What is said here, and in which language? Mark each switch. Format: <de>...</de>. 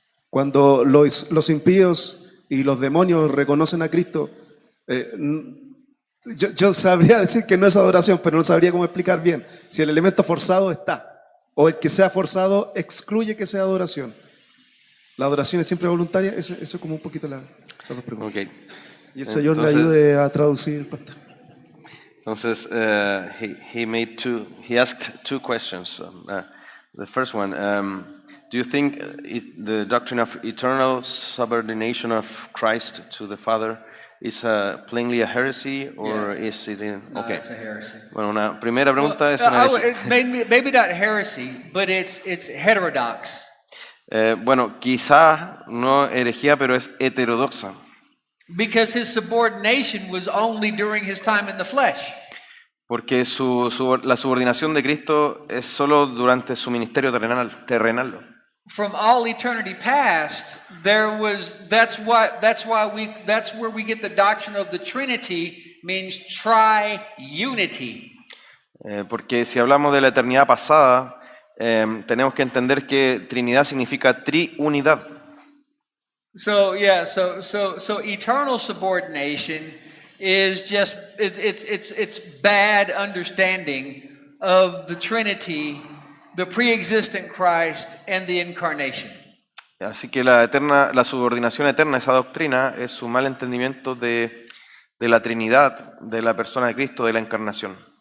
<es>Cuando los impíos y los demonios reconocen a Cristo, yo sabría decir que no es adoración, pero no sabría cómo explicar bien si el elemento forzado está o el que sea forzado excluye que sea adoración. ¿La adoración es siempre voluntaria? Eso es como un poquito las dos preguntas.</es> <en>Okay.</en> <es>Y el Señor le ayude a traducir, pastor.</es> <en>Entonces, he asked two questions. The first one, do you think the doctrine of eternal subordination of Christ to the Father is plainly a heresy, or is it okay? It's a heresy.</en> <es>Bueno, una primera pregunta es una herejía.</es> <en>It's maybe not heresy, but it's heterodox.</en> <es>Bueno, quizás no herejía, pero es heterodoxa.</es> <en>Because his subordination was only during his time in the flesh.</en> <es>Porque la subordinación de Cristo es solo durante su ministerio terrenal.</es> <en>From all eternity past, that's where we get the doctrine of the Trinity, means triunity.</en> <es>Porque si hablamos de la eternidad pasada, tenemos que entender que Trinidad significa triunidad.</es> <en>So eternal subordination is just it's bad understanding of the Trinity, the pre-existent Christ, and the incarnation.</en> <es>Así que la subordinación eterna, esa doctrina, es su mal entendimiento de la Trinidad, de la persona de Cristo, de la encarnación.</es>